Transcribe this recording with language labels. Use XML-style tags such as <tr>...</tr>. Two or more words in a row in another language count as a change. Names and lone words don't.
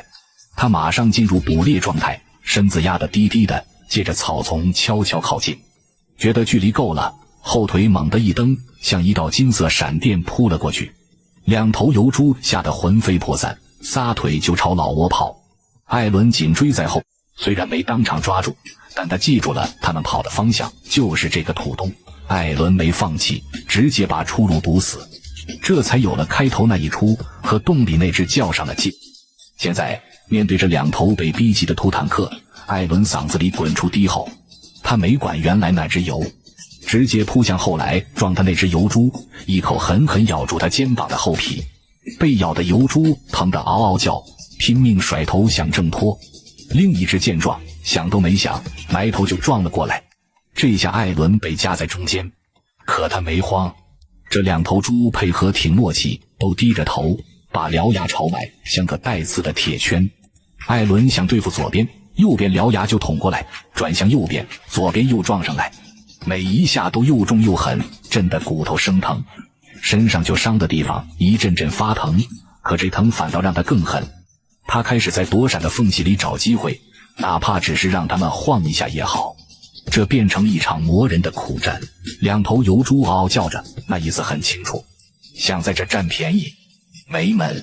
<zh>他馬上進入捕獵狀態，身子壓得低低的，借着草叢悄悄靠近。覺得距離夠了，後腿猛地一蹬，像一道金色閃電撲了過去。2頭油豬嚇得魂飛魄散，撒腿就朝老窩跑。艾倫緊追在後，雖然沒當場抓住，但他記住了他們跑的方向就是這個土洞。艾倫沒放棄，直接把出路堵死，這才有了開頭那一出，和洞裡那只較上了勁。現在面對着2頭被逼急的土坦克，艾倫嗓子裡滾出低吼。他沒管原來那只油，直接撲向後來撞他那只油豬，一口狠狠咬住他肩膀的後皮。被咬的油豬疼得嗷嗷叫，拼命甩頭想掙脫。另一只見狀，想都沒想，埋頭就撞了過來。這下艾倫被夾在中間，可他沒慌。這2頭豬配合挺默契，都低着頭，把獠牙朝外，像個帶刺的鐵圈。艾倫想對付左邊，右邊獠牙就捅過來，轉向右邊，左邊又撞上來，每一下都又重又狠，震得骨頭生疼。身上就傷的地方一陣陣發疼，可這疼反倒讓他更狠。他開始在躲閃的縫隙裡找機會，哪怕只是讓他們晃一下也好。這變成一場磨人的苦戰。2頭油豬嗷嗷叫着，那意思很清楚，想在這占便宜。沒門。</zh>